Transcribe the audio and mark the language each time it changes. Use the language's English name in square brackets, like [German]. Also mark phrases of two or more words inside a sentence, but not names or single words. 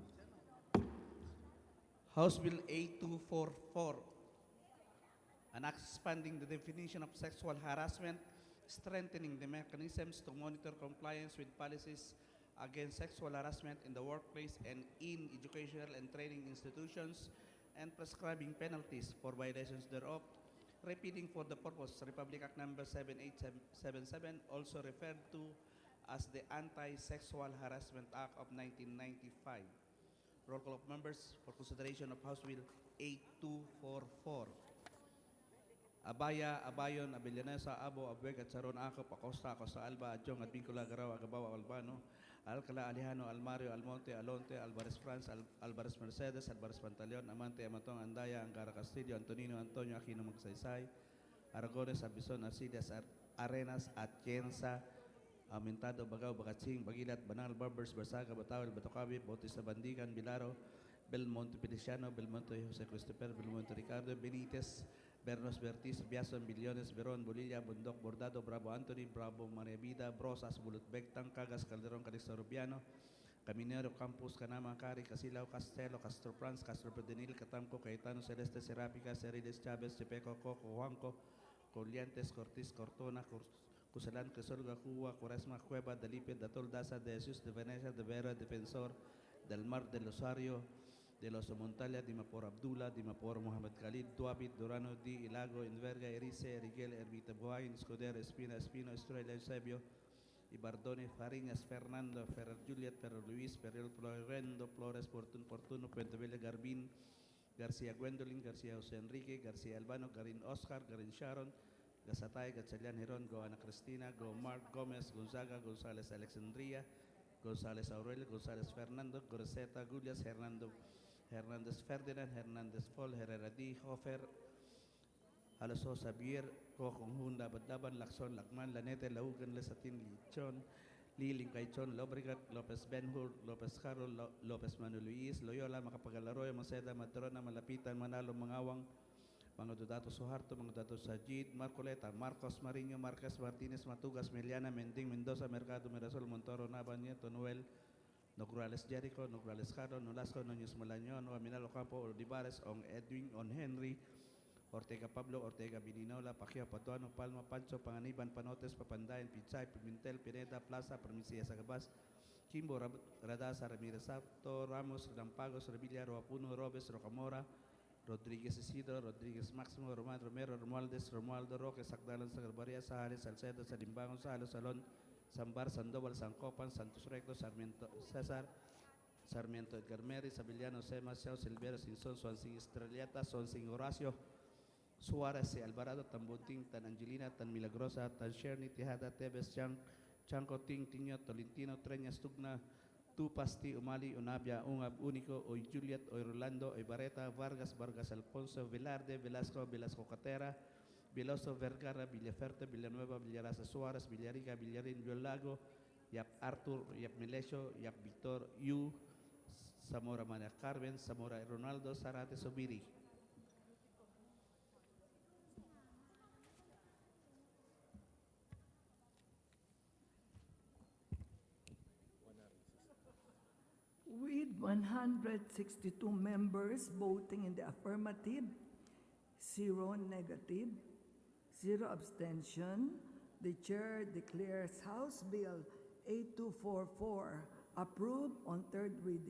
[English] House Bill 8244, an act expanding the definition of sexual harassment, strengthening the mechanisms to monitor compliance with policies against sexual harassment in the workplace and in educational and training institutions, and prescribing penalties for violations thereof, repeating for the purpose Republic Act Number 7877, also referred to as the Anti-Sexual Harassment Act of 1995. Roll call of members for consideration of House Bill 8244. Abaya, Abayon, Abellanesa, Abo, Abueg, at Saron, Acop, Acosta, Acosta Alba, Adjong, Advincula, Garao, Agabao, Albano, Alcala, Alejano, Almario, Almonte, Alonte, Alvarez France, Alvarez Mercedes, Alvarez Pantaleon, Amante, Amatong, Andaya, Angara Castillo, Antonino, Antonio, Aquino Magsaysay, Aragones, Abison, Arcidas, Arenas, Atienza, Aumentado, Bagao, Bagatsing, Bagilat, Banal, Barbers, Barsaga, Batawel, Batocabi, Bautista Bandigan, Bilaro, Belmonte Feliciano, Belmonte Jose Christopher, Belmonte Ricardo, Benitez, Bernos Bertis, Biason, Billones, Veron, Bolilla, Bundok, Bordado, Bravo Anthony, Bravo Maria Vida, Brosas, Bulutbek, Cagas, Calderon, Calixto Rubiano, Caminero, Campus, Canama, Cari, Casilao, Castelo, Castro Franz, Castro Predenil, Catamco, Caetano, Celeste, Serápica, Cerides, Chávez, Chepeco, Coco, Juanco, Coliantes, Cortiz, Cortona, Cusalan, Cresolga, Cuba, Cuaresma, Cueva, Delipe, Datol, Daza, de Jesus, de Venecia, de Vera, Defensor, del Mar del Osario, de los Montalia, Dimapor Abdullah, Dimapor Mohamed Khalid, Duabit, Durano, Di, Ilago, Inverga, Erice, Eriguel, Ermita Buhain, Escudero, Espina, Espino, Estrella, Eusebio, Ibardone, Fariñas, Fernando, Ferrer Juliet, Ferrer Luis, Ferrer Florendo, Flores, Portuno, Puenteville, Garbín, García Gwendolyn, García José Enrique, García Albano, Garin Oscar, Garin Sharon, Gasatay, Gatchalian Heron, Goana Cristina, Go Mark Gomez, Gonzaga, González Alexandria, González Aurelio, González Fernando, Goreceta, Gulias, Hernández Ferdinand, Hernández Fol, Herrera D, Hofer, Alaso Xavier, Coconjunda, Badaban, Lacson, Lacman, Lanete, Laugan, Lesatin, Lichon, Liling Caichon, Lobregat, López Benhur, López Caro, López Manuel Luis, Loyola, Macapagalaroy, Maceda, Matrona, Malapitan, Manalo, Mangawang, mga Dodato Suharto, mga Dodato Sajid, Marcoleta, Marcos Mariño, Marquez Martinez, Matugas, Meliana, Mending, Mendoza, Mercado, Mirasol, Montoro, Nabaña, Tonuel, Nograles Jericho, Nograles Caro, Nolasco, Núñez Malañón, Aminalo Campo, Olivares, On Edwin, On Henry, Ortega Pablo, Ortega Bininola, Pajia Patuano, Palma, Pancho, Panganiban, Panotes, Papandayan, Pichay, Pimentel, Pineda, Plaza, Provincia Sagabas, Kimbo, Radasa, Ramirez Apto, Ramos, Rampagos, Revilla, Roapuno, Robes, Rocamora, Rodríguez Isidro, Rodríguez Máximo, Román Romero, Romualdez, Romualdo Roque, Sagdalan, Sagarbaria, Sahales, Salcedo, Salimbangon, Salo, Salón, Sambar, Sandoval, Sancopan, Santos Recto, Sarmiento, César, Sarmiento Edgar Meri, Sabiliano, Sema, Xiao, Silvero, Sinson, Suancin Estrellata, Suancin Horacio, Suárez, Alvarado, Tan Bunting, Tan Angelina, Tan Milagrosa, Tan Sherny, Tejada, Tebes, Chanco, Ting, Tiño, Tolentino, Treñas, Tugna, Tupasti, Umali, Unabia, Ungab, Único, Oy Juliet, Oy Rolando, Oy Bareta, Vargas, Vargas Alfonso, Velarde, Velasco, Velasco Catera, Veloso, Vergara, Villaferte, Villanueva, Villarasa Suárez, Villarica, Villarín, Violago, Yap Arthur, Yap Melesio, Yap Victor, Yu, Zamora María Carmen, Zamora Ronaldo, Zarate Sobiri. With 162 members voting in the affirmative, 0 negative, 0 abstention, the chair declares House Bill 8244 approved on third reading.